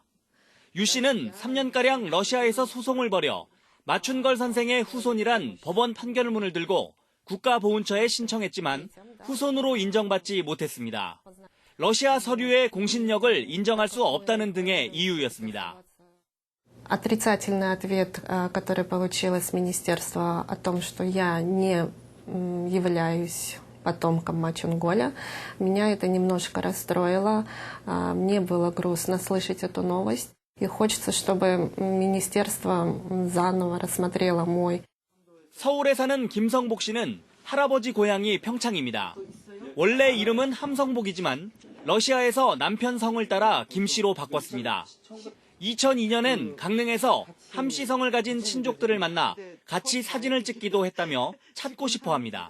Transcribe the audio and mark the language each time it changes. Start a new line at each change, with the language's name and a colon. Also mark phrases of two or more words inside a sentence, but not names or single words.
Korean: 유 씨는 3년가량 러시아에서 소송을 벌여 마춘걸 선생의 후손이란 법원 판결문을 들고 국가보훈처에 신청했지만 후손으로 인정받지 못했습니다. 러시아 서류의 공신력을 인정할 수 없다는 등의 이유였습니다.
Russian: Отрицательный ответ, который получила с министерства о том, что я не являюсь потомком Мачунголя, меня это немножко расстроило. Мне было грустно слышать эту новость. И хочется, чтобы министерство заново рассмотрело мой.
Korean: 서울에 사는 김성복 씨는 할아버지 고향이 평창입니다. 원래 이름은 함성복이지만 러시아에서 남편 성을 따라 김 씨로 바꿨습니다. 2002년엔 강릉에서 함 씨 성을 가진 친족들을 만나 같이 사진을 찍기도 했다며 찾고 싶어 합니다.